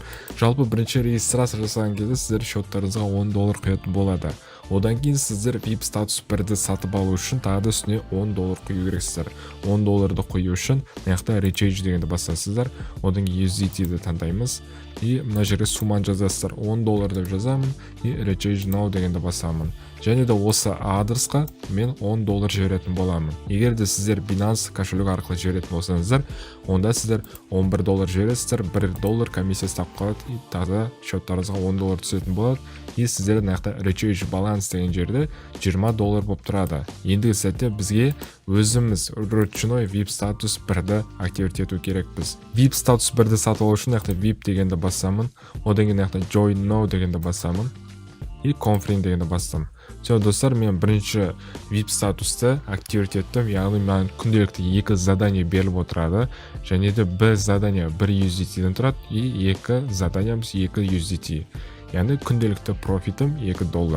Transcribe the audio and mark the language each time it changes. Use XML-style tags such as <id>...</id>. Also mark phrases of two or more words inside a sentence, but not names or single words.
<kk>Жалпы бірінші регистрация жасаған кезде сіздер счеттарыңызға $10 құятын болады. Одан кейін сіздер VIP статус 1-ді сатып алу үшін тағы да үстіне $10 құю керексіздер. $10-ды құю үшін мынаяқта recharge дегенді басасыздар. Одан кейін USDT-ді таңдаймыз. И мына жерге сумманы жазасыздар. $10 деп жазамын и</kk> <en>recharge now</en> <kk>дегенді басамын. Және де осы адресқа мен $10 жіберетін боламын. Егер де сіздер Binance кошелек арқылы жіберетін болсаңыздар, онда сіздер $11 жібересіздер, $1 комиссиясы тап қалады и тағы счеттарыңызға $10 түсетін болады. И сіздер мынаяқта</kk> <en>recharge balance</en> <kk>деген жерде $20 болып тұрады. Ендігі сәтте бізге өзіміз ручной VIP статус 1-ді активировать ету керекпіз. VIP статус 1-ді сатып алу үшін мынаяқта VIP дегенді басамын. Одан кейін мынаяқта</kk> <en>join now</en> <kk>дегенді басамын. И confirm дегенді бастым. Все, достар, мен бірінші VIP статусты активировать еттім. Яғни мен күнделікті 2 задание беріліп отырады. Және де бір задание 1 USDT-ден тұрады и 2 заданиямыз 2 USDT. Яғни күнделікті профитім $2.</kk>